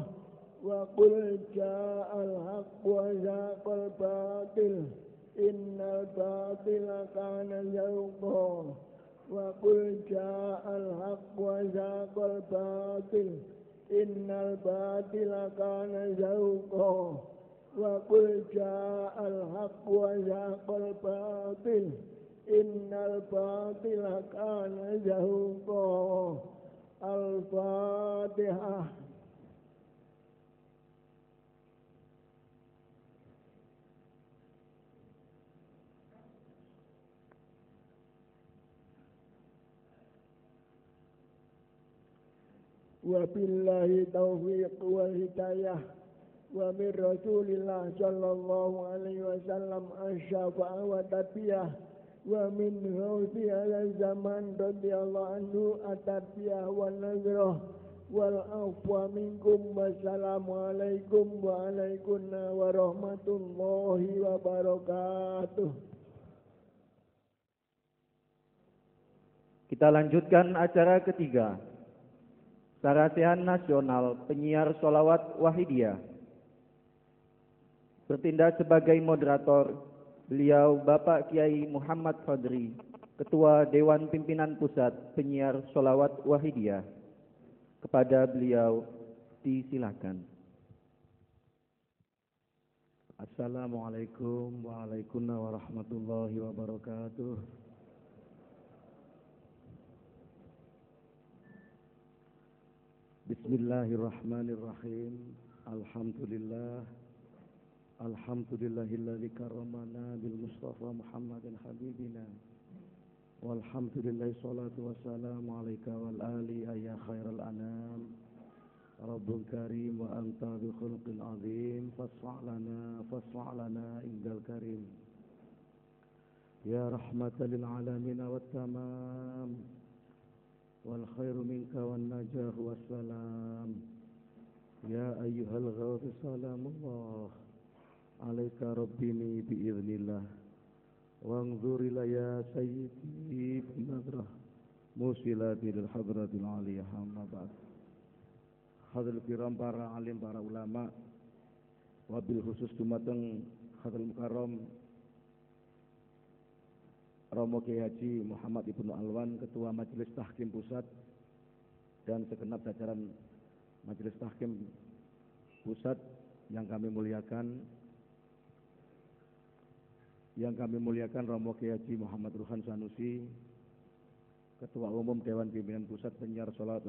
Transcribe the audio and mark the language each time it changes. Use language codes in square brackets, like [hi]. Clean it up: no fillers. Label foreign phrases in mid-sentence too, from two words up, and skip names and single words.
[ar] وقل جاء الحق وزهق الباطل إن الباطل كان زهوقا وقل جاء الحق وزهق الباطل إن الباطل كان زهوقا وقل جاء الحق وزهق الباطل إن الباطل كان زهوقا. الفاتحة. وبالله التوفيق والهداية ومن رسول الله صلى الله عليه وسلم الشفاعة والتربية ومن غوث هذا الزمان رضي الله عنه التربية والنظرة والعفو منكم والسلام عليكم وعليكن ورحمة الله وبركاته. [id] Kita lanjutkan acara ketiga. Sarasihan Nasional Penyiar Sholawat Wahidiyah. Bertindak sebagai moderator, beliau Bapak Kiai Muhammad Fadri, Ketua Dewan Pimpinan Pusat Penyiar Sholawat Wahidiyah. Kepada beliau disilakan. [ar] السلام عليكم ورحمة الله وبركاته. بسم الله الرحمن الرحيم. الحمد لله الذي كرمنا بالمصطفى محمد حبيبنا. والحمد لله الصلاة والسلام عليك والآل يا خير الأنام. رب الكريم وأنت بخلق عظيم فاشفع لنا عند الكريم. يا رحمة للعالمين والتمام. والخير منك والنجاح والسلام. يا أيها الغوث سلام الله عليك ربني بإذن الله وانظر إلي يا سيدي بنظرة موصلة للحضرة العلية أما بعد. حضرة الكرام, [id] para alim, para ulama, [ar] وبالخصوص [id] dumateng Hadratul Mukarram Romo Kiai Haji Muhammad Ibnu Alwan, Ketua Majelis Tahkim Pusat, dan segenap jajaran Majelis Tahkim Pusat yang kami muliakan, Romo Kiai Haji Muhammad Ruhan Sanusi, Ketua Umum Dewan Pimpinan Pusat Penyiar Sholawat